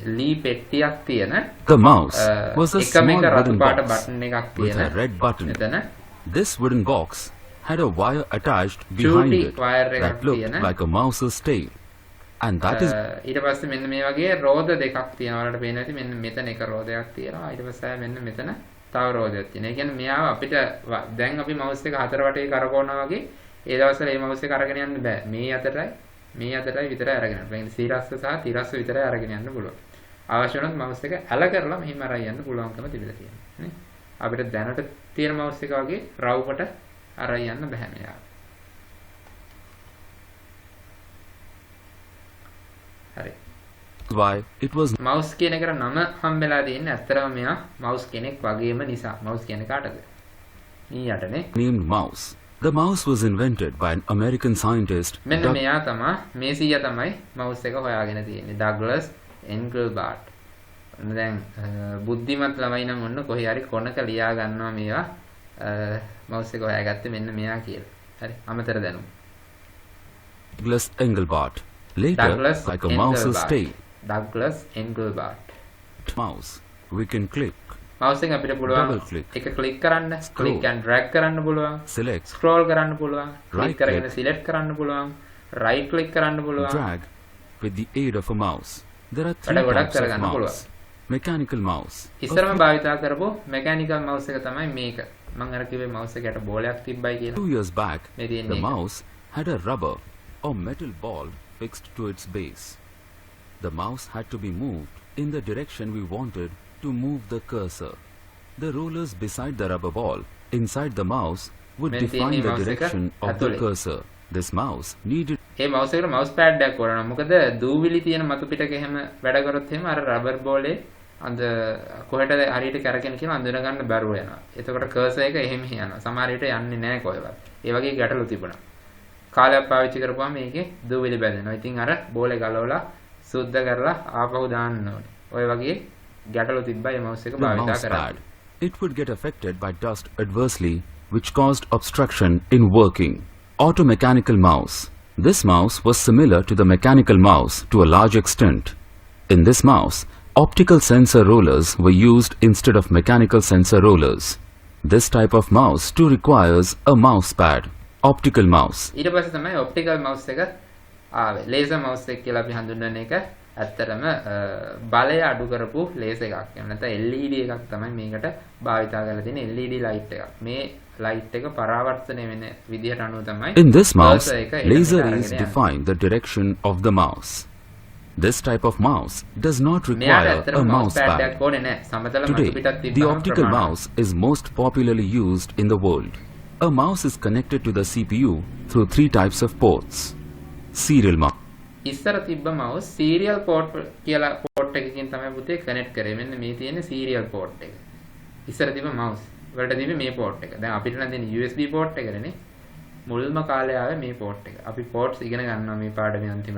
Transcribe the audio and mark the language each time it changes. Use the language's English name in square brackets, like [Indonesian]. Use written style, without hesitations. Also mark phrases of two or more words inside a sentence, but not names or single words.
[Sinhala] ලී පෙට්ටියක් තියෙන [English] The mouse was a [Sinhala] එකම [English] small [Sinhala] එක රතු [English] wooden [Sinhala] පාට [English] box [Sinhala] බටන් එකක් [English] with [Sinhala] තියෙන. [English] a red button. [Sinhala] මෙතන [English] This wooden box had a wire attached behind Shooty it [Sinhala] wire එකක් [English] that looked [Sinhala] තියෙන. [English] like a mouse's tail. And that is [Sinhala] ඊට පස්සේ මෙන්න මේ වගේ රෝද දෙකක් තියෙනවා. වලට පේනවා ඇති මෙන්න මෙතන එක රෝදයක් තියෙනවා. ඊට පස්සේ මෙන්න මෙතන තව රෝදයක් තියෙනවා. ඒ කියන්නේ මෙයාව අපිට දැන් අපි මවුස් එක හතර වටේ කරකවනවා වගේ ඒ දවස්වල මේ මවුස් එක අරගෙන යන්න බෑ. මේ අතටයි විතරයි අරගෙන යන්න. ඒ කියන්නේ සීරස්ස සහ තිරස්ස විතරයි අරගෙන යන්න පුළුවන්. අවශ්‍ය වුණොත් මවුස් එක ඇල කරලා මෙහිම අරන් යන්න පුළුවන්කම තිබිලා තියෙනවා නේ. අපිට දැනට තියෙන මවුස් එක වගේ රවුකට අරන් යන්න බෑ මෙයාව. හරි. [English] why it was [Sinhala] මවුස් කියන එකට නම හම්බෙලා තියෙන්නේ ඇත්තටම මෙයා මවුස් කෙනෙක් වගේම නිසා. මවුස් කියන්නේ කාටද? මීයටනේ. [English] named mouse. The mouse was invented by an American scientist. [Sinhala] මෙන්න මෙයා තමයි මේ සීයා තමයි මවුස් එක හොයාගෙන තියෙන්නේ. ඩග්ලස් එන්ගල්බාට්. දැන් බුද්ධිමත් ළමයි නම් ඔන්න කොහේ හරි කොනක ලියා ගන්නවා මේවා මවුස් එක හොයාගත්තේ මෙන්න මෙයා කියලා. හරි. අමතර දැනුම. [English] Douglas Engelbart. Later, Douglas like a mouse's Engelbart. tail. [Sinhala] ඩග්ලස් එන්ගල්බාට්. [English] Mouse. We can click, [Sinhala] මවුස් එක අපිට පුළුවන් [English] Double click. [Sinhala] එක ක්ලික් කරන්න, [English] Scroll. click and drag [Sinhala] කරන්න පුළුවන්. [English] select, [Sinhala] ස්ක්‍රෝල් කරන්න පුළුවන්. ක්ලික් [English] Right [Sinhala] කරගෙන [English] click. [Sinhala] සිලෙක්ට් කරන්න පුළුවන්. [English] right click [Sinhala] කරන්න පුළුවන්. [English] drag with the aid of a mouse. There are [Sinhala] වැඩ [English] three [Sinhala] ගොඩක් [English] types of [Sinhala] කරගන්න පුළුවන්. [English] mouse. mechanical mouse. [Sinhala] ඉස්සරම භාවිතා කරපු [English] mechanical mouse [Sinhala] එක තමයි මේක. මම අර කිව්වේ mouse එකට බෝලයක් තිබ්බයි කියලා. [English] 2 years back, [Sinhala] මේ තියෙන්නේ [English] the [Sinhala] ඒක. [English] mouse had a rubber or metal ball fixed to its base. The mouse had to be moved in the direction we wanted to move the cursor. The rollers beside the rubber ball inside the mouse would [Sinhala] මෙන්න [English] define [Sinhala] තියෙන්නේ [English] the [Sinhala] mouse එක [English] direction of the [Sinhala] ඇතුලේ. [English] cursor. This mouse needed [Sinhala] ඒ mouse එකට [English] mouse pad [Sinhala] එකක් ඕන. මොකද දූවිලි තියෙන මතු පිටක එහෙම වැඩ කරොත් එහෙම අර [English] rubber ball [Sinhala] අඳ කොහෙටද හරියට කරගෙන කියලා අඳුන ගන්න බැරුව යනවා. එතකොට cursor එක එහෙම යනවා. සමහර විට යන්නේ නැහැ කොහෙවත්. ඒ වගේ ගැටලු තිබුණා. කාලයක් පාවිච්චි කරපුවාම මේකේ දූවිලි බැඳෙනවා. ඉතින් අර බෝලේ ගලවලා සුද්ධ කරලා ආපහු දාන්න ඕනේ. ඔය වගේ ගැටලු තිබ්බා මේ mouse එක [English] the [Sinhala] භාවිතා [English] mouse [Sinhala] කරලා. [English] pad. It would get affected by dust adversely, which caused obstruction in working. Automechanical mouse. This mouse was similar to the mechanical mouse to a large extent. In this mouse, optical sensor rollers were used instead of mechanical sensor rollers. This type of mouse too requires a mouse pad. Optical mouse. [Sinhala] ඊට පස්සේ තමයි [English] optical mouse [Sinhala] එක ආවේ. [English] laser mouse [Sinhala] එක කියලා අපි හඳුන්වන එක ඇත්තටම බලය අඩු කරපු laser එකක්. එහෙම නැත්නම් LED එකක් තමයි මේකට භාවිතා කරලා තියෙන්නේ. [English] LED light [Sinhala] එකක්. මේ light එක පරාවර්තනය වෙන විදිහට අනුව තමයි [English] In this mouse, [Sinhala] cursor එක එළියට [English] laser [Sinhala] අරගෙන [English] rays [Sinhala] යන්නේ. [English] define the direction of the mouse. This type of mouse does not [Sinhala] මෙයාට [English] require [Sinhala] ඇත්තටම [English] a mouse mouse pad pad. [Sinhala] එකක් ඕනේ නැහැ. සමතල මතු [English] Today, [Sinhala] පිටක් [English] the [Sinhala] තිබ්බම [English] optical [Sinhala] ප්‍රමාණවත්. [English] mouse is most popularly used in the world. A mouse is connected to the CPU through 3 types of ports. Serial mouse. [Sinhala] ඉස්සර තිබ්බ mouse [English] serial port [Sinhala] කියලා port එකකින් තමයි පුතේ connect කරේ. මෙන්න මේ තියෙන්නේ [English] serial port [Sinhala] එක. ඉස්සර තිබ්බ mouse වලට තිබ්බේ මේ port එක. දැන් අපිට නම් දෙන්නේ [English] USB port [Sinhala] එකනේ. මුල්ම කාලේ ආවේ මේ port එක. අපි ports ඉගෙන ගන්නවා මේ පාඩමේ අන්තිමට.